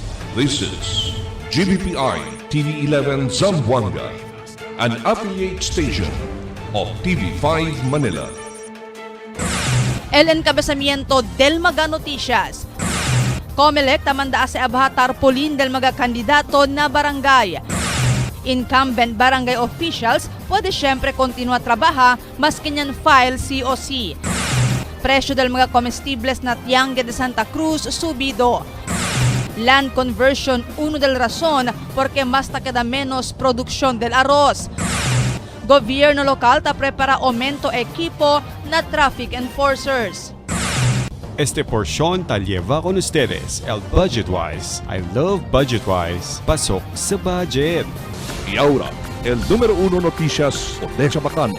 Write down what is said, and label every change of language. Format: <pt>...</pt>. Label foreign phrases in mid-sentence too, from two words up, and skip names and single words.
<en>This is GBPI TV11 Zamboanga, an affiliate station of TV5 Manila.</en> <cbk>El encabezamiento del mga noticias. COMELEC tamanda sa abha tarpaulin del mga kandidato na barangay.</cbk> <en>Incumbent barangay officials</en> <cbk>pwede syempre kontinua trabaha mas kanyan file COC. Presyo del mga comestibles na Tiangue de Santa Cruz subido. Land conversion uno del rason porque mas queda menos produksyon del arroz. Gobyerno lokal ta prepara aumento equipo na traffic enforcers. Este porción ta lleva con ustedes el Budgetwise.</cbk> <en>I love Budgetwise.</en> <tl>Pasok sa budget.</tl> <cbk>Y ahora, el número 1 noticias o Bacano.</cbk>